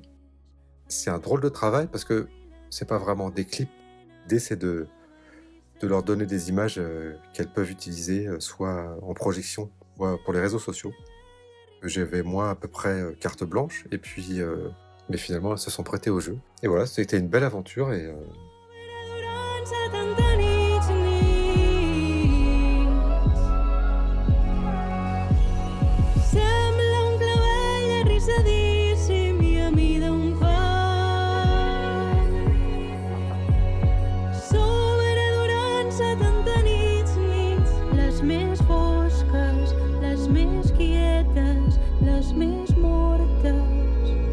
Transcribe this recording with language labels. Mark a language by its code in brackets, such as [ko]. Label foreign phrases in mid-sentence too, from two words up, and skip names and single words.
[fr] C'est un drôle de travail parce que c'est pas vraiment des clips. L'idée c'est de leur donner des images qu'elles peuvent utiliser soit en projection, soit pour les réseaux sociaux. J'avais moi à peu près carte blanche et puis mais finalement elles se sont prêtées au jeu. Et voilà, c'était une belle aventure et [ca] Sembla un clavell arrissadíssim i a mida un pal. Sobre durant 70 nits, les més fosques, les més quietes, les més mortes.